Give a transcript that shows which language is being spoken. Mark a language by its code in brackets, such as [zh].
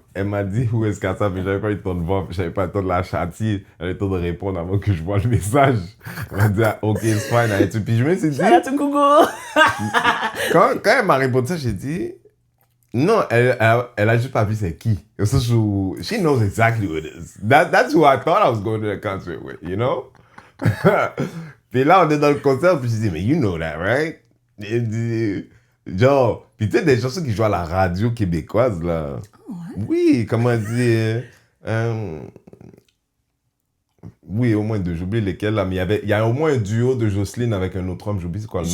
[fr] Elle m'a dit où est-ce Kassav, mais j'avais pas eu le temps de voir, j'avais pas eu le temps de la châtier, j'avais le temps de répondre avant que je vois le message. Elle m'a dit ah, [en] ok it's fine. [fr] Et puis je me suis dit, [en] Shout out to Google. [fr] quand elle m'a répondu ça, j'ai dit non, elle a juste pas vu c'est qui. [en] So she knows exactly who it is. That's who I thought I was going to the concert with, you know? [fr] Puis là, on est dans le concert, puis je dis, mais [en] you know that, right? [fr] Et dit, genre, puis tu sais, des chansons qui jouent à la radio québécoise, là. Oui, comment dire. Oui, au moins deux, j'oublie lesquels, là, mais il y a au moins un duo de Jocelyne avec un autre homme, j'oublie c'est quoi le nom.